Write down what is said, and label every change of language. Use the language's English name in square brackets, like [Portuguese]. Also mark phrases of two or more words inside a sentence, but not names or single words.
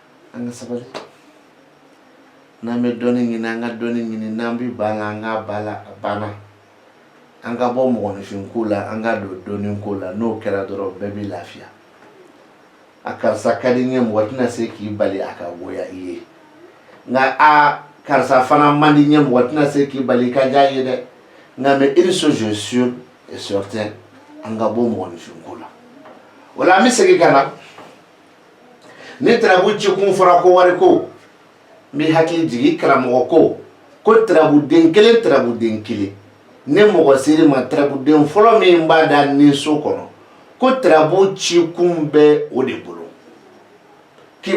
[Bambara] an ka sabali n'an bɛ dɔɔni ɲini an ka dɔɔni ɲini n'an bɛ ban an ka bala a banna an ka bɔ mɔgɔninfin ko la an ka don dɔɔni ko la n'o kɛra dɔrɔn bɛɛ bɛ lafiya a karisa ka di n ye mɔgɔ tɛna se k'i bali a ka goya i ye nka a karisa fana man di n ye mɔgɔ tɛna se k'i bali i ka diya ye dɛ nka [French] mais une chose je suis sûr et certain [Bambara] an ka bɔ mɔgɔninfin ko la o la an bɛ segin ka na ni tarabu cikun fɔra ko wari ko n bɛ hakili jigin karamɔgɔ ko tarabuden kelen ne mɔgɔ seri ma tarabuden fɔlɔ min b'a da ni so kɔnɔ ko tarabu cikun bɛ o de bolo k'i